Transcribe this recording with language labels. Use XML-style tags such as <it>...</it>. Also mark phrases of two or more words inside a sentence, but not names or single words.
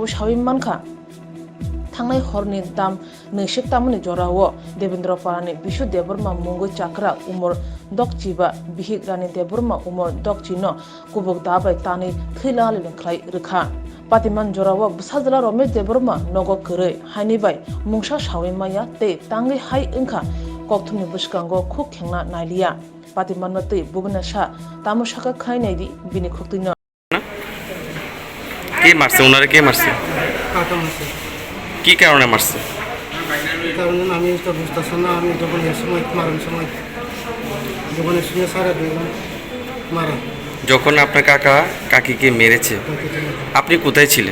<trp>Shaimanka Thangnai horni dam neshik tamni jorao Devendra parani Bishu Deborma Mungo Chakra umur dokchiba Bihik rani Deborma umur dokchino Kubuk da bai tani thila ling khlai rekha Patiman jorao Bwsajala Romesh Deborma Nogo Kure Hainibai Mungsha Shawimaya te tangi hai engkha Kokthumni Bwskango khuk khengna nailia Patiman no tei Bhubanesha tamushaka khainaidi bini khuktuino</trp> <bn>কে মারছে ওনারে কে মারছে কি কারণে মারছে কারণ আমি তো বুঝতেছি না আমি যখন এই সময় মারার সময় যখন শুনে সারা মারা যখন আপনার কাকা কাকিকে মেরেছে আপনি কোথায় ছিলেন</bn>